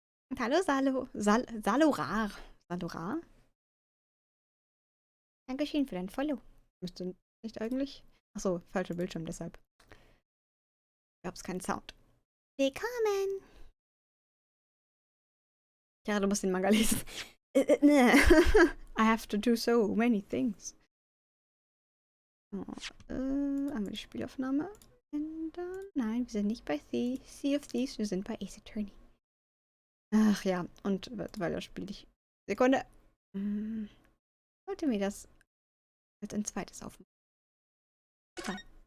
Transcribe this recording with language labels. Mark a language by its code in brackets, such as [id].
[de] Und hallo, Salorar. Salorar? Dankeschön für dein Follow. Müsste nicht eigentlich? Achso, falscher Bildschirm, deshalb. Gab's keinen Sound. Willkommen! Ja, du musst den Manga lesen. [en] I have to do so many things. [de] Oh, einmal die Spielaufnahme ändern. Nein, wir sind nicht bei Sea of Thieves, wir sind bei Ace Attorney. Ach ja, und weil das spiele ich. Sekunde. Sollte mir das jetzt ein zweites aufmachen. Egal.